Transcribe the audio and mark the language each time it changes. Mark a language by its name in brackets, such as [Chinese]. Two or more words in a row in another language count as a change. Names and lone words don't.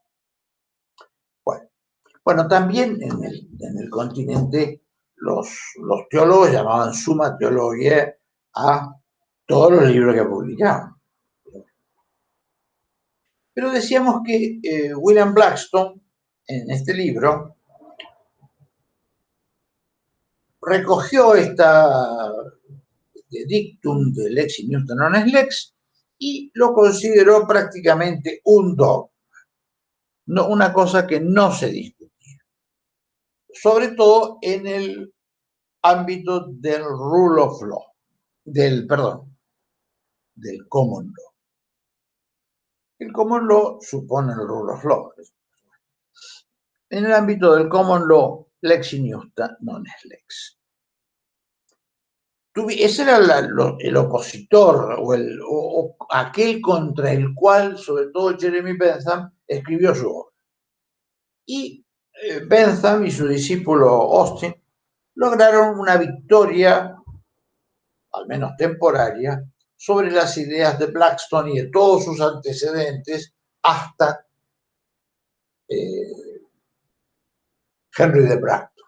[Spanish] Bueno, también en el continente los teólogos llamaban Summa Theologiae a todos los libros que publicaban. Pero decíamos que William Blackstone, en este libro, recogió este dictum de [Latin] lex in Iusta non est lex [Spanish] y lo consideró prácticamente un dogma, una cosa que no se discutía, sobre todo en el ámbito del [English] rule of law, [Spanish] del [English] common law. [Spanish] El [English] common law [Spanish] supone el [English] rule of law. [Spanish] En el ámbito del [English] common law, [Latin] lex in Iusta non est lex. [Spanish] Ese era el opositor o aquel contra el cual, sobre todo Jeremy Bentham, escribió su obra. Y Bentham y su discípulo Austin lograron una victoria, al menos temporaria, sobre las ideas de Blackstone y de todos sus antecedentes hasta Henry de Bracton.